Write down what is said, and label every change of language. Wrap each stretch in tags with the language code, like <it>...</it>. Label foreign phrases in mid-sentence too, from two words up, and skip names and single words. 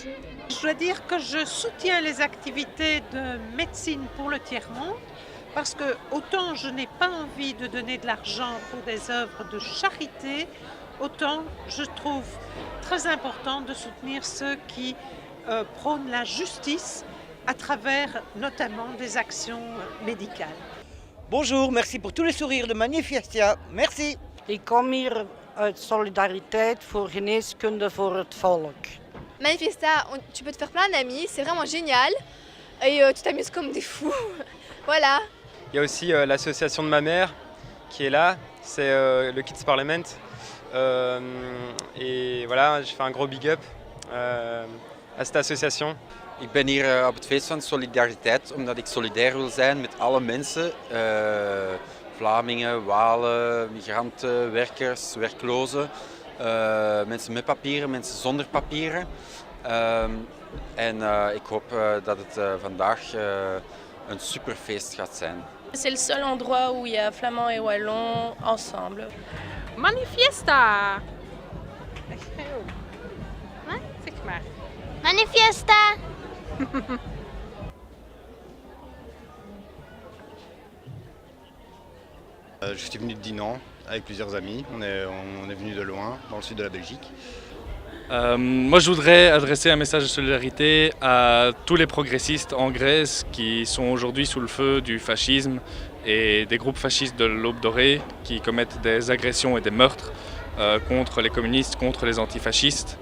<fr>Je dois dire que je soutiens les activités de médecine pour le tiers-monde parce que autant je n'ai pas envie de donner de l'argent pour des œuvres de charité, autant je trouve très important de soutenir ceux qui prônent la justice à travers notamment des actions médicales. Bonjour, merci pour tous les sourires de Manifiesta. Merci.</fr> <nl>Ik kom hier uit solidariteit voor geneeskunde voor het volk.</nl> <fr>Manifiesta, tu peux te faire plein d'amis, c'est vraiment génial. Et tu t'amuses comme des fous. Voilà. Il y a aussi l'association de ma mère qui est là, c'est le Kids Parliament. Et voilà, je fais un gros</fr> <en>big up</en> <fr>à cette association.</fr> <nl>Ik ben hier op het feest van solidariteit omdat ik solidair wil zijn met alle mensen. Vlamingen, Walen, migranten, werkers, werklozen. Mensen met papieren, mensen zonder papieren. En ik hoop dat het vandaag een superfeest gaat zijn.</nl> <fr>C'est le seul endroit où il y a flamands et wallons ensemble. Manifiesta!</fr> <nl>Wat? Zeg maar. Manifiesta!</nl> <fr>Je suis venu de Dinan avec plusieurs amis, on est venu de loin, dans le sud de la Belgique. Moi je voudrais adresser un message de solidarité à tous les progressistes en Grèce qui sont aujourd'hui sous le feu du fascisme et des groupes fascistes de l'Aube dorée qui commettent des agressions et des meurtres contre les communistes, contre les antifascistes.</fr>